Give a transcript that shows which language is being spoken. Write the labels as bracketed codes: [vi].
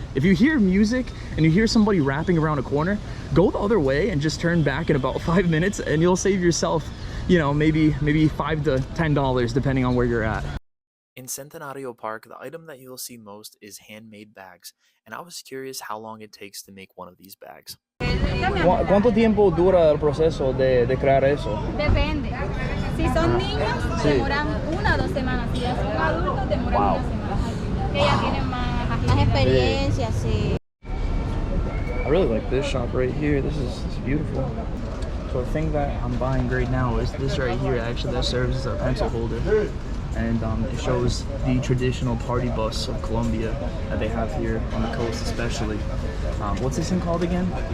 [en] If you hear music and you hear somebody rapping around a corner, go the other way and just turn back in about 5 minutes, and you'll save yourself, you know, maybe $5 to $10 depending on where you're at. In Centenario Park, the item that you'll see most is handmade bags, and I was curious how long it takes to make one of these bags. [es] ¿Cuánto tiempo dura el proceso de crear eso? Depende. Si son niños, demoran 1 o 2 semanas. Si ya son adultos, demoran [en] Wow. [es] 1 semana. Que ya tienen más experiencia, sí. [en] I really like this shop right here. This is beautiful. So the thing that I'm buying right now is this right here. Actually, that serves as a pencil holder, and it shows the traditional party bus of Colombia that they have here on the coast, especially. What's this thing called again?